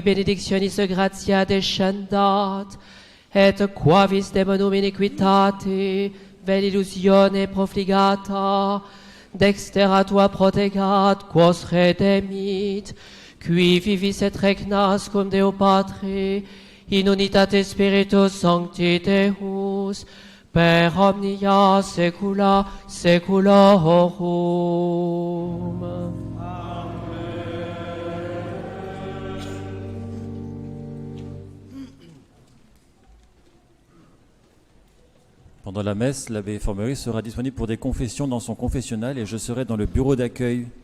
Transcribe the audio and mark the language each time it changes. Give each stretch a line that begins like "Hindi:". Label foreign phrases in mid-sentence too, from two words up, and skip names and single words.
Latin: benedictionis gratia descendat, et quavis demonum iniquitate, vel illusione profligata, dextera tua protegat, quos redemit, qui vivis et regnas cum Deo Patre, in unitate Spiritus Sancti Deus, per omnia saecula saeculorum.
French: Pendant la messe, l'abbé Formery sera disponible pour des confessions dans son confessionnal et je serai dans le bureau d'accueil.